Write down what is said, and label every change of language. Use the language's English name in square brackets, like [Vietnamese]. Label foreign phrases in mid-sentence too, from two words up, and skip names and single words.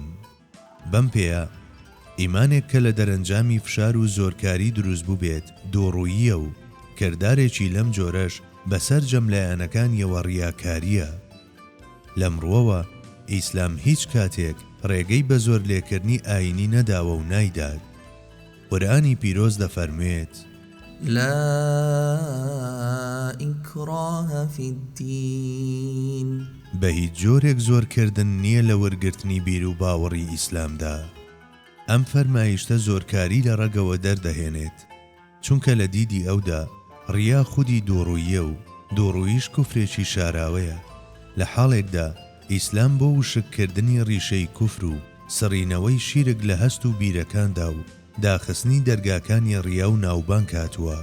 [Central Kurdish] بەم پێیە ئیمانێک کە لە دەرەنجامی فشار و زۆرکاری دروست بوو بێت دۆڕووییە و کردارێکی لەم جۆرەش بەسەر جەملایەنەکانیەوە ڕیاکاریە. لەمڕۆوە ئیسلام هیچ کاتێک ڕێگەی بە زۆر لێکردنی ئاینی نەداوە و نایدات. قورئانی پیرۆز دەفەرموێت: [Arabic] لا إكراه في الدين. [Central Kurdish] بە هیچ جۆرێک زۆرکردن نییە لە وەرگرتنی بیر و باوەڕی ئیسلامدا. ئەم فەرمایشتە زۆرکاری لە ڕەگەوە دەردەهێنێت، چونکە لە دیدی ئەودا ڕیا خودی دۆڕوویە و دۆڕوویش کوفرێکی شاراوەیە. لە حاڵێکدا ئیسلام بۆ وشککردنی ڕیشەی کوفر و سڕینەوەی شیرک لە هەست و بیرەکاندا و داخستنی دەرگاکانی ڕیا و ناوبان کاتووە.